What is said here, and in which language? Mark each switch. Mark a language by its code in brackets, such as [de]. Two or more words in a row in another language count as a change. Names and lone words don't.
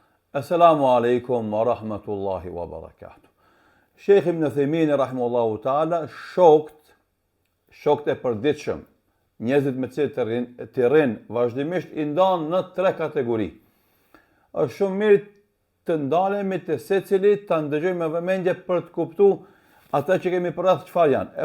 [ar] السلام عليكم ورحمة الله وبركاته. الشيخ ابن عثيمين رحمه الله تعالى, [sq] shokët e përditshëm, njerëzit me cilët të rinë vazhdimisht i ndanë në 3 kategori. Është shumë mirë të ndalemi të secili ta ndëgjojmë me vëmendje për të kuptuar ata që kemi përreth çfarë janë.